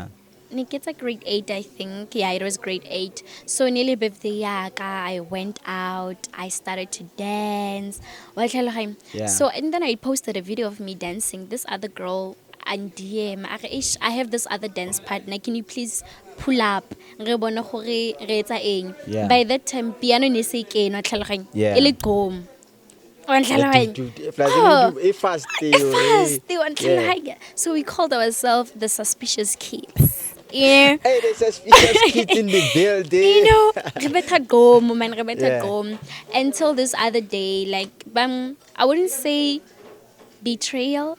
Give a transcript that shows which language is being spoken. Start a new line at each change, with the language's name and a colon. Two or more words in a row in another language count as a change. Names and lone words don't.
English: It's like grade 8, I think. Yeah, it was grade 8. So nearly birthday, I went out. I started to dance. Yeah. So and then I posted a video of me dancing. This other girl, and DM I have this other dance partner, can you please pull up
Tswana: re bona gore re etsa eng.
English: By that time piano
Tswana: ne se ke no tlhaloganya e le
English: gqom so we called ourselves the suspicious kids. Yeah. Hey, the suspicious kids in the building. You know, until this other day, like, I wouldn't say betrayal.